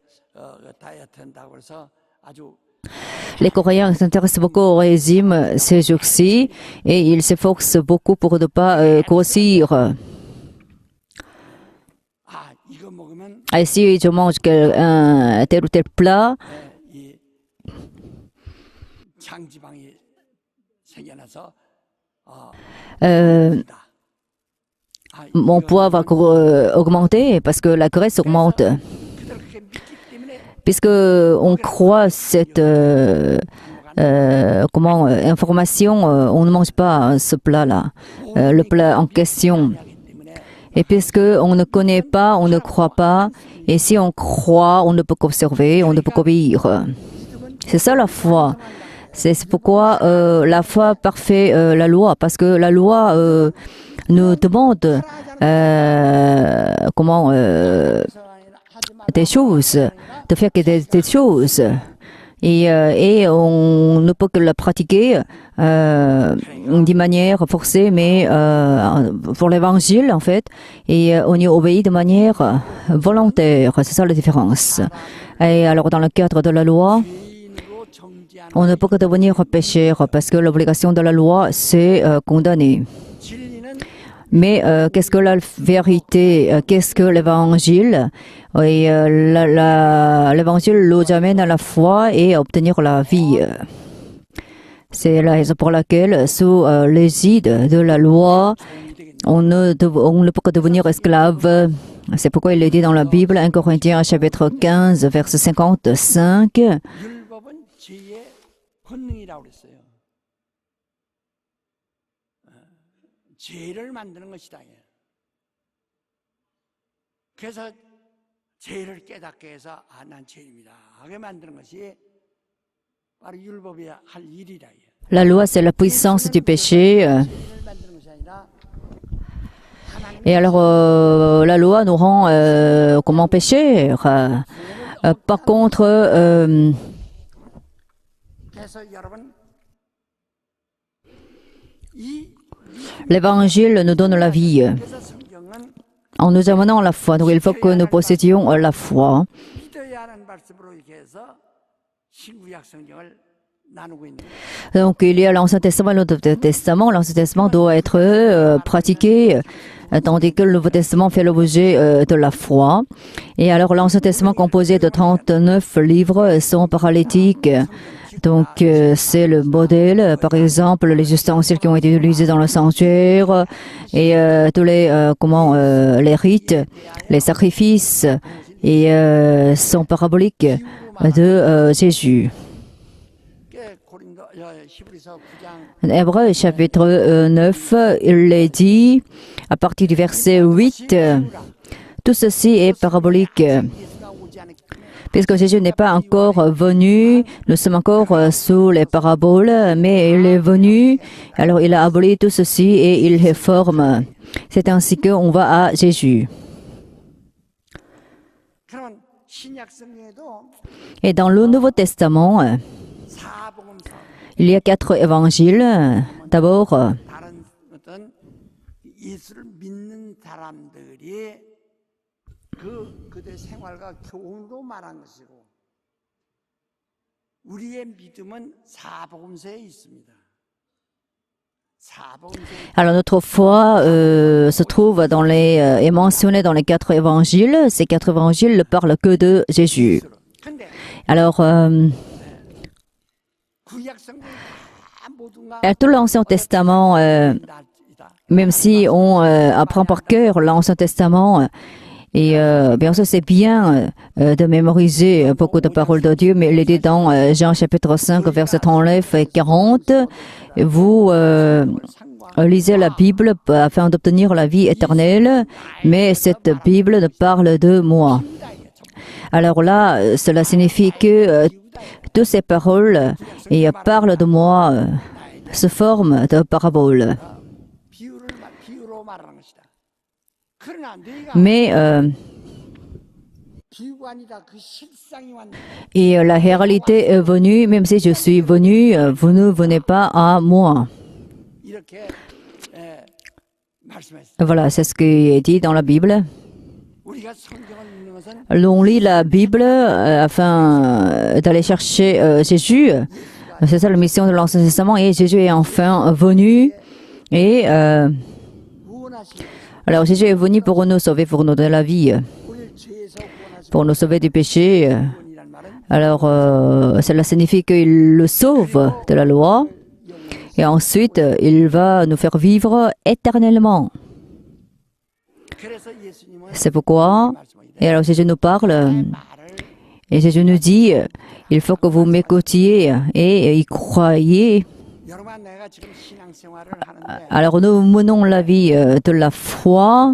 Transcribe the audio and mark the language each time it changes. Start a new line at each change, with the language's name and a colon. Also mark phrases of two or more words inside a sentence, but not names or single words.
French: Les Coréens s'intéressent beaucoup au régime ces jours-ci et ils s'efforcent beaucoup pour ne pas grossir. Et si je mange un tel ou tel plat,
Korean: 이 장지방이 생겨나서 euh, 아,
French: mon poids va augmenter parce que la graisse augmente.
Korean: 그들 그렇게 믿기 때문에
French: Puisque on croit cette information, on ne mange pas ce plat-là, le plat en question.
Korean: 하기 때문에
French: Et puisque on ne connaît pas, on ne croit pas. Et si on croit, on ne peut qu'observer, on ne peut qu'obéir. C'est ça la foi. C'est pourquoi la foi parfait la loi, parce que la loi nous demande des choses, de faire des choses. Et on ne peut que la pratiquer d'une manière forcée, mais pour l'évangile, en fait, et on y obéit de manière volontaire. C'est ça la différence. Et alors, dans le cadre de la loi,
Korean: 죄인으로 정죄하는
French: on ne peut que devenir pécheur, parce que l'obligation de la loi, c'est condamner.
Korean: 진리는
French: Mais qu'est-ce que la vérité? Qu'est-ce que l'évangile? Et l'évangile nous amène à la foi et à obtenir la vie. C'est la raison pour laquelle, sous l'égide de la loi, on ne peut que devenir esclave. C'est pourquoi il est dit dans la Bible, 1 Corinthiens chapitre 15, verset 55,
Korean: 율법은 죄의 본능이라고 그랬어요. 죄를 만드는 것이다. 그래서 죄를 깨닫게 해서 난 죄입니다 하게 만드는 것이 바로 율법이 할 일이라.
French: la loi, c'est la puissance du péché.
Korean: 죄를 만드는 것이 아니라
French: Et alors, la loi nous rend comment pécheurs. Par contre,
Korean: 그래서 여러분 이
French: l'évangile nous donne la vie
Korean: 그래서 성경은
French: en nous amenant à la foi. Donc, il faut que nous possédions la foi.
Korean: 믿어야 하는 말씀으로 이렇게 해서 신구약 성경을 나누고 있는 거예요.
French: Donc, il y a l'Ancien Testament et le Nouveau Testament. L'Ancien Testament doit être pratiqué, tandis que le Nouveau Testament fait l'objet de la foi. Et alors, l'Ancien Testament, composé de 39 livres, sont paralytiques. Donc, c'est le modèle, par exemple, les ustensiles qui ont été utilisés dans le sanctuaire et tous les rites, les sacrifices, et sont paraboliques de Jésus.
Korean: 히브리서 9장
French: Hébreux chapitre 9, il est dit, à partir du verset 8, tout ceci est parabolique.
Korean: 예수가 오지 않았기 때문에
French: Puisque Jésus n'est pas encore venu, nous sommes encore sous les paraboles, mais il est venu, alors il a aboli tout ceci et il réforme. C'est ainsi qu'on va à Jésus.
Korean: 그러면 신약 성경에도
French: Et dans le Nouveau Testament,
Korean: 사복음서
French: il y a 4 évangiles. D'abord,
Korean: 다른 어떤 예수를 믿는 사람들이 그들의 생활과 교훈으로 말한 것이고 우리의 믿음은 사복음서에 있습니다. 사복음서에
French: alors notre foi se trouve dans est mentionnée dans les 4 évangiles. Ces 4 évangiles ne parlent que de Jésus.
Korean: 근데
French: Alors,
Korean: 구약 성경 다 모두가
French: à tout l'Ancien Testament,
Korean: 이다.
French: même si on apprend par cœur l'Ancien Testament, et bien sûr c'est bien de mémoriser beaucoup de paroles de Dieu, mais il est dit dans Jean chapitre 5, verset 39 et 40, vous lisez la Bible afin d'obtenir la vie éternelle, mais cette Bible ne parle de moi. Alors là, cela signifie que toutes ces paroles parlent de moi sous forme de paraboles.
Korean: 비유로 말하는 것이다. 그러나 너희가
French: Mais
Korean: 비유가 아니다. 그 실상이 왔네.
French: et la réalité est venue, même si je suis venu, vous ne venez pas à moi.
Korean: 이렇게 말씀했어요.
French: Voilà, c'est ce qui est dit dans la Bible.
Korean: 우리가 성경을 읽는 것은
French: On lit la Bible afin d'aller chercher Jésus. C'est ça la mission de l'Ancien Testament. Et Jésus est enfin venu. Et
Korean: 구원하시고
French: alors Jésus est venu pour nous sauver, pour nous donner la vie.
Korean: 우리를 죄에서 구원하시고
French: pour nous sauver du péché.
Korean: 구원이란 말은
French: Alors, cela signifie qu'il le sauve de la loi et ensuite il va nous faire vivre éternellement.
Korean: 그래서 예수님은
French: C'est pourquoi, et alors Jésus nous parle,
Korean: 말을
French: et Jésus nous dit, il faut que vous m'écoutiez et y croyez.
Korean: 여러분 내가 지금 신앙생활을 하는데
French: Alors nous menons la vie de la foi